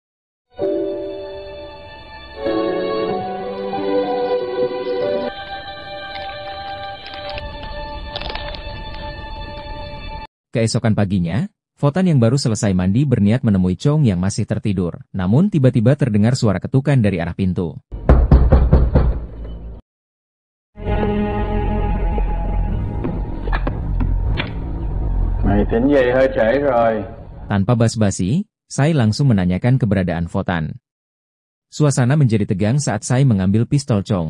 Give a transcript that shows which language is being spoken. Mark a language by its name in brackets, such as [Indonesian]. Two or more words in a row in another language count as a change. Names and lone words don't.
[Indonesian] Keesokan paginya, Votan yang baru selesai mandi berniat menemui Chong yang masih tertidur. Namun tiba-tiba terdengar suara ketukan dari arah pintu. [Vietnamese] Mày tỉnh dậy hơi trễ rồi. [Indonesian] Tanpa basa-basi, Sai langsung menanyakan keberadaan Votan. Suasana menjadi tegang saat Sai mengambil pistol Chong.